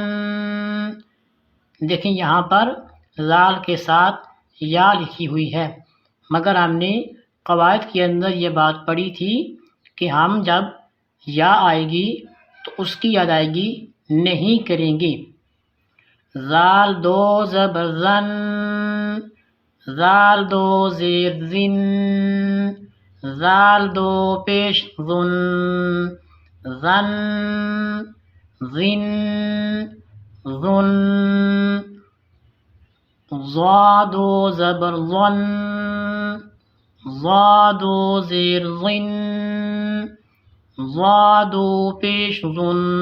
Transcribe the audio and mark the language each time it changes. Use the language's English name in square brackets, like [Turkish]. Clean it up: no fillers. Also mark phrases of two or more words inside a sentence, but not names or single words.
[Urdu] دیکھیں یہاں پر زال کے ساتھ یا لکھی ہوئی ہے، مگر ہم نے قواعد کے اندر یہ بات پڑھی تھی کہ ہم جب یا آئے گی تو اس کی ادائیگی نہیں کریں گے۔ زال دو زبر زن، زال دو زیر زن، زال دو پیش زن، زن، زن، زن، ضا دو زبر ظن، ضا دو زیر ظن، ضا دو پیش ظن،